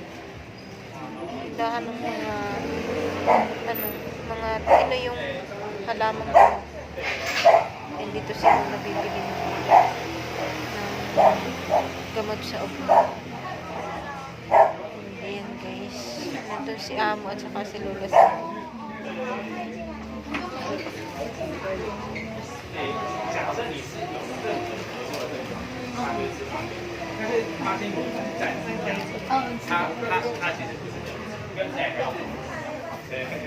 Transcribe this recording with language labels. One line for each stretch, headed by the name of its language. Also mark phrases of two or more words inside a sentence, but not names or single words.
Filipino: Tindahan ng mga yung halamang ko. And dito sila nabibili ng gamot sa upo. Ayan guys. Nandun si amo at saka si Lola sa
Chinese: 他跟我们站是这样子，他其实不是跟在绕，对，